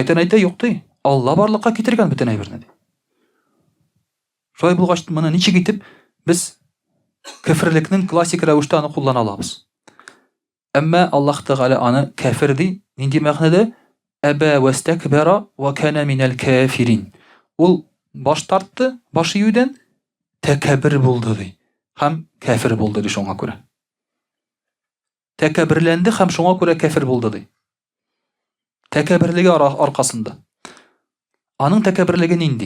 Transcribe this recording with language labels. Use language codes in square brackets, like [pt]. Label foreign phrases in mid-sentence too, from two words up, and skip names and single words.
[tt] Шайтан әйтә: "Юк", ди. Алла барлыкка китергән бөтен әйберне, ди. Шулай булгач, моны ничек итеп без кафирлекнең классик рәвештә аны куллана алабыз? Әмма Аллаһ Тәгалә аны кафир ди. Нинди мәгънәдә? [ar] أبى واستكبر وكان من الكافرين. [tt] Ул баш тартты, баш июдән тәкәббер булды, ди. Һәм кафир булды, ди, шуңа күрә. Тәкәбберләнде һәм шуңа күрә кафир булды, ди. Тәкәбберлеге аркасында. Аның тәкәбберлеге нинди?